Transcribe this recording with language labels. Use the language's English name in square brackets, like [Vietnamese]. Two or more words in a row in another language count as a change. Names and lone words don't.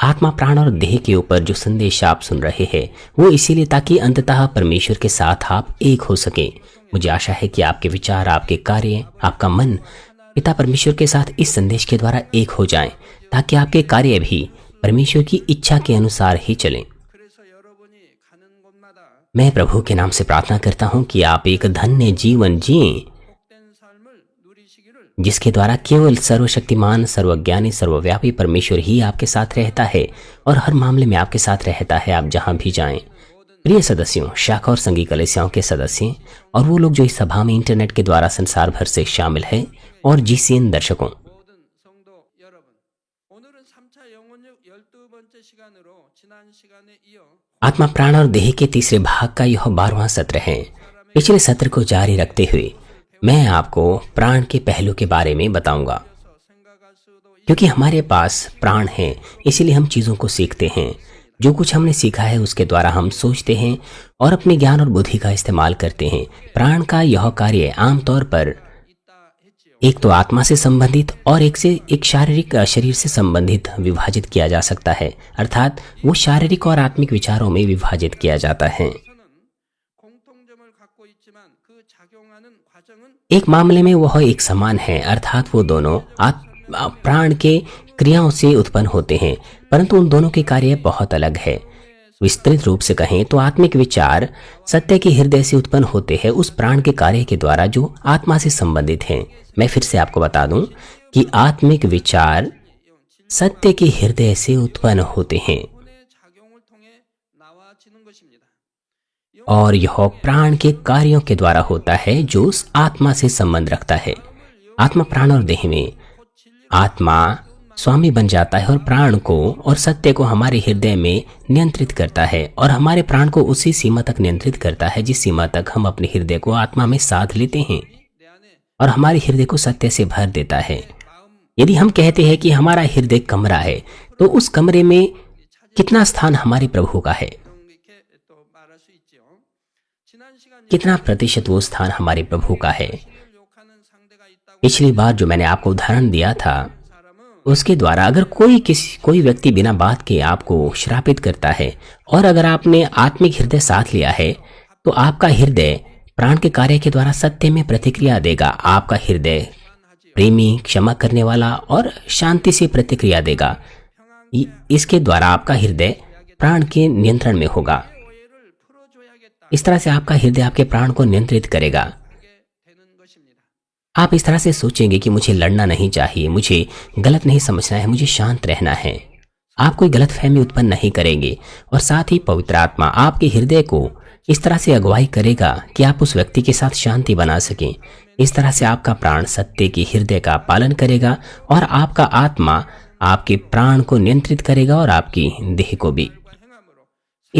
[Hindi] आत्मा, प्राण और देह के ऊपर जो संदेश आप सुन रहे हैं वो इसीलिए ताकि अंततः परमेश्वर के साथ आप एक हो सके। मुझे आशा है कि आपके विचार, आपके कार्य, आपका मन पिता परमेश्वर के साथ इस संदेश के द्वारा एक हो जाएं, ताकि आपके कार्य भी परमेश्वर की इच्छा के अनुसार ही चलें। [Korean] 그래서 여러분이 가는 곳마다 [Hindi] मैं प्रभु के नाम से प्रार्थना करता हूं कि आप एक धन्य जीवन जिएं, [Korean] 복된 삶을 누리시기를 [Hindi] जिसके द्वारा केवल सर्वशक्तिमान, सर्वज्ञानी, सर्वव्यापी परमेश्वर ही आपके साथ रहता है और हर मामले में आपके साथ रहता है, आप जहां भी जाएं। प्रिय सदस्यों, शाखा और संघी कलीसियाओं के सदस्य और वो लोग जो इस सभा में इंटरनेट के द्वारा संसार भर से शामिल हैं, और GCN दर्शकों, [Korean] 모든 성도 여러분, 오늘은 3차 영혼육 12번째 시간으로 지난 시간에 이어 [Hindi] आत्मा, प्राण और देह के तीसरे भाग का यह 12वां सत्र है। पिछले सत्र को जारी रखते हुए मैं आपको प्राण के पहलू के बारे में बताऊंगा। [Korean] 생각할 수도 [Hindi] क्योंकि हमारे पास प्राण है, इसीलिए हम चीज़ों को सीखते हैं। जो कुछ हमने सीखा है उसके द्वारा हम सोचते हैं और अपने ज्ञान और बुद्धि का इस्तेमाल करते हैं। प्राण का यह कार्य आमतौर पर [Korean] 있다 했지요. [Hindi] एक तो आत्मा से संबंधित और एक से एक शारीरिक शरीर से संबंधित विभाजित किया जा सकता है, अर्थात वो शारीरिक और आत्मिक विचारों में विभाजित किया जाता है। [Korean] 서는 공통점을 갖고 있지만 그 작용하는 과정은 [Hindi] एक मामले में वह एक समान है, अर्थात वो दोनों प्राण के क्रियाओं से उत्पन्न होते हैं, परंतु उन दोनों के कार्य बहुत अलग है। विस्तृत रूप से कहें तो आत्मिक विचार सत्य के हृदय से उत्पन्न होते हैं उस प्राण के कार्य के द्वारा जो आत्मा से संबंधित हैं। मैं फिर से आपको बता दूं कि आत्मिक विचार सत्य के हृदय से उत्पन्न होते हैं [Korean] 혼의 작용을 통해 나와지는 것입니다. [Hindi] और यह प्राण के कार्यों के द्वारा होता है जो उस आत्मा से संबंध रखता है। आत्मा, प्राण और देह में आत्मा स्वामी बन जाता है और प्राण को और सत्य को हमारे हृदय में नियंत्रित करता है, और हमारे प्राण को उसी सीमा तक नियंत्रित करता है जिस सीमा तक हम अपने हृदय को आत्मा में साध लेते हैं [Korean] 내 안에 [Hindi] और हमारे हृदय को सत्य से भर देता है। यदि हम कहते हैं कि हमारा हृदय कमरा है, तो उस कमरे में कितना स्थान हमारे प्रभु का है, [Korean] 이렇게 또 말할 수 있죠. 지난 시간 [Hindi] कितना प्रतिशत वो स्थान हमारे प्रभु का है। [Korean] 예수를 욕하는 상대가 있다고 [Hindi] पिछली बार जो मैंने आपको उदाहरण दिया था [Korean] 사람은 [Hindi] उसके द्वारा अगर कोई व्यक्ति बिना बात के आपको श्रापित करता है, और अगर आपने आत्मिक हृदय साथ लिया है, तो आपका हृदय प्राण के कार्य के द्वारा सत्य में प्रतिक्रिया देगा। आपका हृदय प्रेमी, क्षमा करने वाला और शांति से प्रतिक्रिया देगा। इसके द्वारा आपका हृदय प्राण के नियंत्रण में होगा। [Korean] 오해를 풀어줘야겠다. [Hindi] इस तरह से आपका हृदय आपके प्राण को नियंत्रित करेगा। [Korean] 하게 되는 것입니다. [Hindi] आप इस तरह से सोचेंगे कि मुझे लड़ना नहीं चाहिए, मुझे गलत नहीं समझना है, मुझे शांत रहना है। आप कोई गलत फहमी उत्पन्न नहीं करेंगे, और साथ ही पवित्र आत्मा आपके हृदय को इस तरह से अगुवाई करेगा कि आप उस व्यक्ति के साथ शांति बना सकें। इस तरह से आपका प्राण सत्य के हृदय का पालन करेगा और आपका आत्मा आपके प्राण को नियंत्रित करेगा और आपकी देह को भी।